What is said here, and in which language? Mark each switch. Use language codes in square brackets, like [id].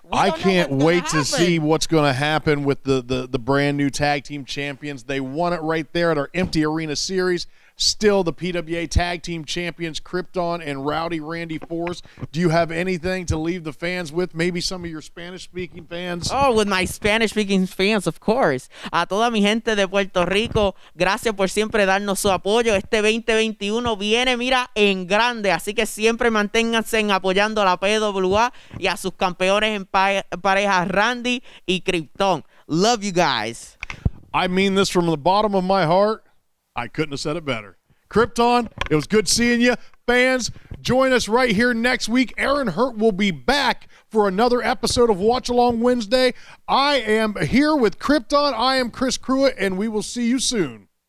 [en] I can't wait to see what's going to happen with the brand new Tag Team Champions. They won it right there at our Empty Arena Series. Still the PWA Tag Team Champions, CRipton and Rowdy Randy Forrest. Do you have anything to leave the fans with? Maybe some of your Spanish-speaking fans? Oh, with my Spanish-speaking fans, of course. [es] A toda mi gente de Puerto Rico, gracias por siempre darnos su apoyo. Este 2021 viene, mira, en grande. Así que siempre manténganse apoyando a la PWA y a sus campeones en parejas, Randy y CRipton. [en] Love you guys. I mean this from the bottom of my heart. I couldn't have said it better. CRipton, it was good seeing you. Fans, join us right here next week. Aaron Hurt will be back for another episode of Watch Along Wednesday. I am here with CRipton. I am Chris Cruit, and we will see you soon.